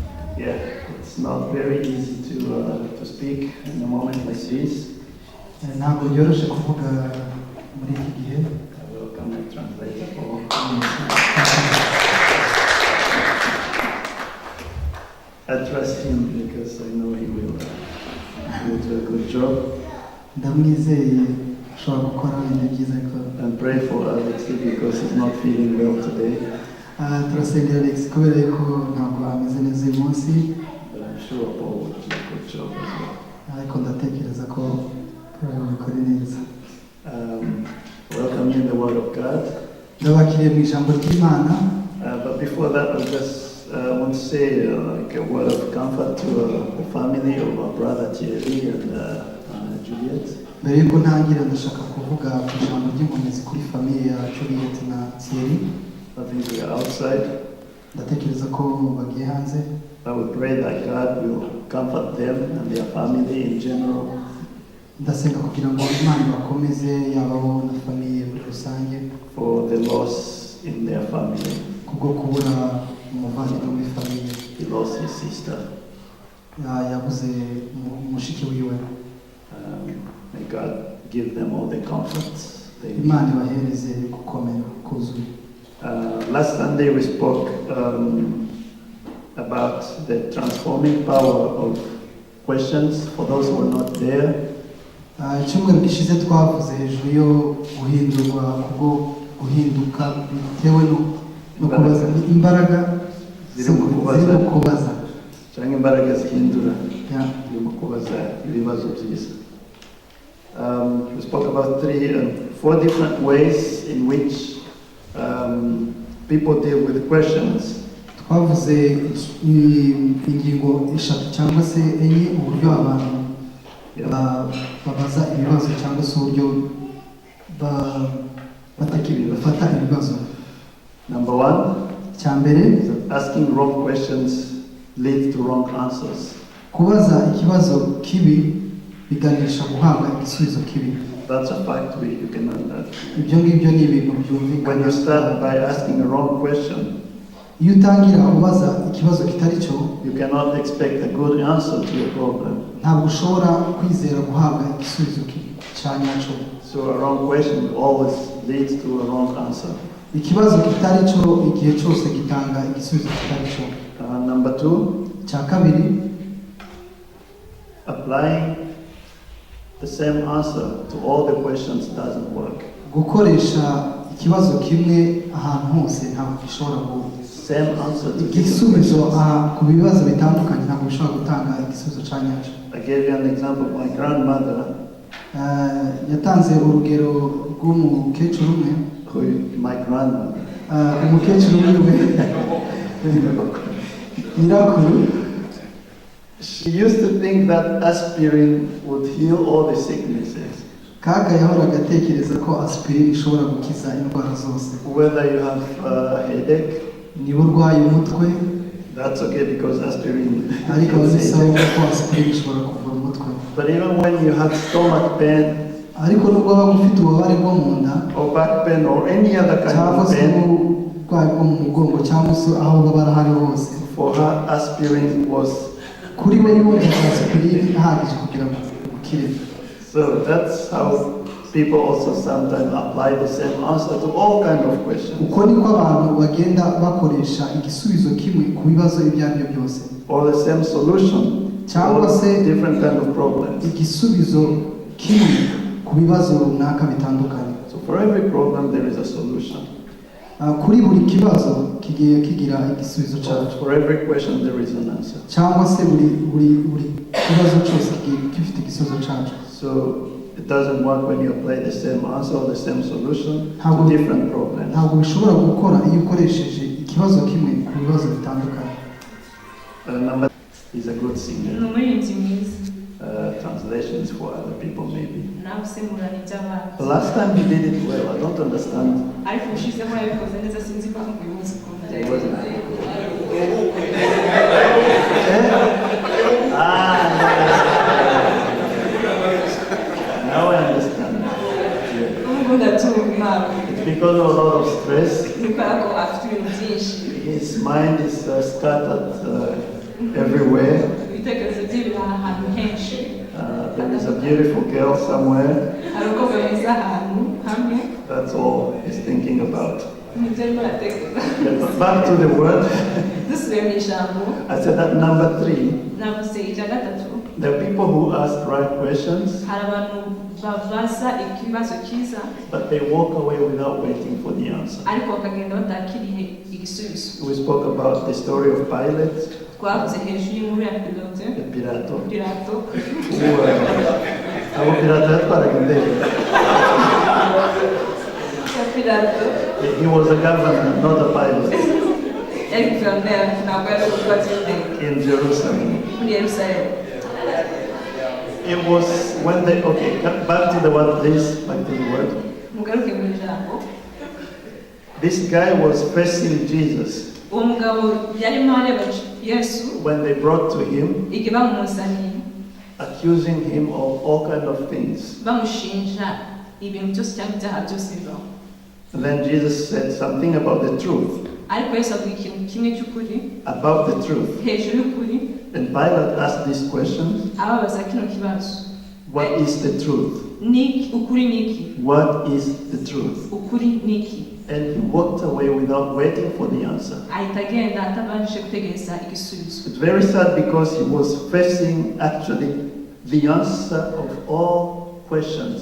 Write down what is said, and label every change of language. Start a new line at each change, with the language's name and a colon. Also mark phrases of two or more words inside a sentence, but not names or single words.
English: Yeah, it's not very easy to speak in a moment like this.
Kinyarwanda: ntabwo byoroshye kuvuga muri iki gihe.
English: I will come and translate it for I trust him because I know he will do a good job.
Kinyarwanda: Ndamwizeye ashobora gukora ibintu byiza akora.
English: And pray for Alex because he's not feeling well today.
Kinyarwanda: Turasengera Alex kubera yuko ntabwo ameze neza uyu munsi.
English: But I'm sure Paul will do a good job as well.
Kinyarwanda: Ariko ndatekereza ko Paul abikora neza.
English: Welcome in the Word of God.
Kinyarwanda: Ndabakiriye mu ijambo ry'Imana.
English: But before that, I just want to say like a word of comfort to the family of our brother Thierry and Juliet.
Kinyarwanda: Mbere yuko ntangira ndashaka kuvuga ku ijambo ry'inkomezi kuri famiye ya Juliet na Thierry.
English: I think we are outside.
Kinyarwanda: Ndatekereza ko bagiye hanze.
English: I would pray that God will comfort them and their family in general.
Kinyarwanda: Ndasenga kugira ngo Imana bakomeze yababo na famiye muri rusange.
English: For the loss in their family.
Kinyarwanda: Kubwo kubura umuvandimwe muri famiye.
English: He lost his sister.
Kinyarwanda: Yabuze mushiki wiwe.
English: May God give them all the comfort.
Kinyarwanda: Imana ibahereze gukomera kuzuye.
English: Last Sunday we spoke about the transforming power of questions for those who are not there.
Kinyarwanda: Icyumweru gishize twavuze hejuru yo guhindurwa kubwo guhinduka bitewe no kubaza imbaraga ziri kubaza cyangwa imbaraga zihindura ziri kubaza ibibazo byiza.
English: We spoke about 4 different ways in which people deal with questions.
Kinyarwanda: Twavuze ingingo eshatu cyangwa se enye uburyo abantu babaza ibibazo cyangwa se uburyo bafata ibibazo.
English: Number 1,
Kinyarwanda: cyambere,
English: asking wrong questions leads to wrong answers.
Kinyarwanda: Kubaza ikibazo kibi biganisha guhabwa igisubizo kibi.
English: That's a fact, you can know that.
Kinyarwanda: Ibyo ngibyo ni ibintu byumvikana.
English: When you start by asking a wrong question,
Kinyarwanda: iyo utangira ubaza ikibazo kitari cyo,
English: you cannot expect a good answer to your problem.
Kinyarwanda: Ntabwo ushobora kwizera guhabwa igisubizo cya nyacyo.
English: So a wrong question always leads to a wrong answer.
Kinyarwanda: Ikibazo kitari cyo igihe cyose gitanga igisubizo kitari cyo.
English: Number 2,
Kinyarwanda: cya kabiri,
English: applying the same answer to all the questions doesn't work.
Kinyarwanda: Gukoresha ikibazo kimwe ahantu hose ntabwo bishobora
English: same answer to
Kinyarwanda: igisubizo ku bibazo bitandukanye ntabwo bishobora gutanga igisubizo cya nyacyo.
English: I gave you an example of my grandmother.
Kinyarwanda: Yatanze urugero rw'umukecuru umwe.
English: My grandmother.
Kinyarwanda: Umukecuru umwe nyirakuru.
English: She used to think that aspirin would heal all the sicknesses.
Kinyarwanda: Kaga yahoraga atekereza ko aspirin ishobora gukiza indwara zose.
English: Whether you have a headache,
Kinyarwanda: niba urwaye umutwe,
English: that's okay because aspirin.
Kinyarwanda: Ariko bisaba ko aspirin ishobora kuvura umutwe.
English: But even when you have stomach pain,
Kinyarwanda: ariko nubwo waba ufite ububabare bwo mu nda,
English: or back pain, or any other kind of pain,
Kinyarwanda: cyangwa se bwo mu mugongo cyangwa se aho ubabara hari hose,
English: for her aspirin was
Kinyarwanda: kuri we yumva aspirin ihagije kugira ngo ukire.
English: So that's how people also sometimes apply the same answer to all kind of questions.
Kinyarwanda: Uko niko abantu bagenda bakoresha igisubizo kimwe ku bibazo ibyo ari byo byose.
English: Or the same solution
Kinyarwanda: cyangwa se
English: different kind of problems.
Kinyarwanda: Igisubizo kimwe ku bibazo runaka bitandukanye.
English: So for every problem there is a solution.
Kinyarwanda: Kuri buri kibazo kigiye kigira igisubizo cyacu.
English: For every question there is an answer.
Kinyarwanda: Cyangwa se buri kibazo cyose gifite igisubizo cyacu.
English: So it doesn't work when you apply the same answer or the same solution to different problems.
Kinyarwanda: Ntabwo bishobora gukora iyo ukoresheje ikibazo kimwe ku bibazo bitandukanye.
English: Number is a good singer. Translations for other people maybe. The last time you did it well, I don't understand. It wasn't. Now I understand. It's because of a lot of stress. His mind is scattered everywhere.
Kinyarwanda: ibitekerezo bye biri ahantu henshi.
English: There is a beautiful girl somewhere.
Kinyarwanda: Hari umukobwa mwiza ahantu hamwe.
English: That's all he's thinking about.
Kinyarwanda: Nibyo arimo aratekereza.
English: But back to the word.
Kinyarwanda: Dusubiye mu ijambo.
English: I said that number 3.
Kinyarwanda: Navuze icya gatatu.
English: There are people who ask right questions,
Kinyarwanda: Hari abantu babaza ikibazo cyiza
English: but they walk away without waiting for the answer.
Kinyarwanda: ariko bakagenda batakiriye igisubizo.
English: We spoke about the story of Pilate,
Kinyarwanda: Twavuze hejuru y'inkuru ya Pilote. Pilato. Pilato. Abo Pilato yatwaraga indege. Ya Pilato.
English: He was a governor, not a pilot,
Kinyarwanda: Yari guverineri ntabwo yari umukozi w'indege.
English: in Jerusalem.
Kinyarwanda: Muri Yerusalemu.
English: It was when they, okay, back to the word, please, back to the word.
Kinyarwanda: Mugaruke mu ijambo.
English: This guy was facing Jesus.
Kinyarwanda: Uwo mugabo yarimo areba Yesu
English: When they brought to him,
Kinyarwanda: igihe bamuzaniye
English: accusing him of all kind of things.
Kinyarwanda: bamushinja ibintu byose cyangwa ibyaha byose bibaho.
English: And then Jesus said something about the truth,
Kinyarwanda: Ariko Yesu avuga ikintu kimwe cy'ukuri
English: about the truth.
Kinyarwanda: hejuru y'ukuri.
English: And Pilate asked these questions.
Kinyarwanda: Ababaza kino kibazo.
English: What is the truth?
Kinyarwanda: Ukuri niki?
English: What is the truth?
Kinyarwanda: Ukuri niki?
English: And he walked away without waiting for the answer.
Kinyarwanda: Ahita agenda atabanje gutegereza igisubizo.
English: It's very sad because he was facing actually the answer of all questions.